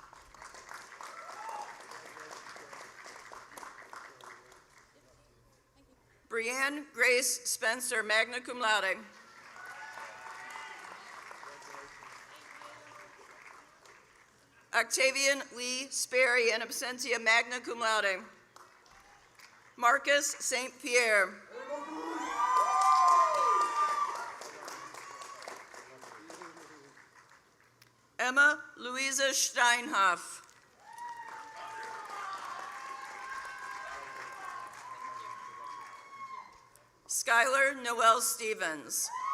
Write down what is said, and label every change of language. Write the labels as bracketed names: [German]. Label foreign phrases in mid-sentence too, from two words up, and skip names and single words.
[English] Brianne Grace Spencer, [Latin] magna cum laude. Octavian Lee Sperry, in absentia, magna cum laude. [English] Marcus St. Pierre. Emma Louisa Steinhoff. Skylar Noel Stevens.